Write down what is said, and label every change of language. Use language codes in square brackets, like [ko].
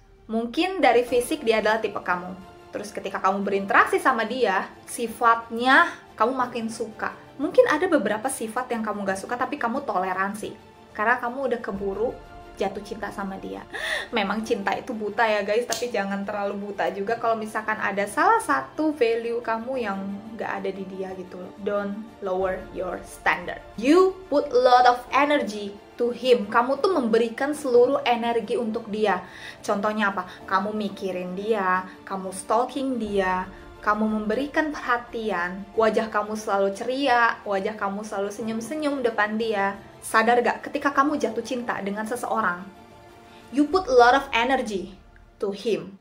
[id] Mungkin dari fisik dia adalah tipe kamu. Terus ketika kamu berinteraksi sama dia, sifatnya kamu makin suka. Mungkin ada beberapa sifat yang kamu gak suka tapi kamu toleransi. Karena kamu udah keburu jatuh cinta sama dia. Memang cinta itu buta ya guys, tapi jangan terlalu buta juga kalau misalkan ada salah satu value kamu yang gak ada di dia gitu loh. [en] Don't lower your standard. You put a lot of energy to him. [id] Kamu tuh memberikan seluruh energi untuk dia. Contohnya apa? Kamu mikirin dia, kamu stalking dia, kamu memberikan perhatian, wajah kamu selalu ceria, wajah kamu selalu senyum-senyum depan dia. Sadar gak, ketika kamu jatuh cinta dengan seseorang, [en] you put a lot of energy to him.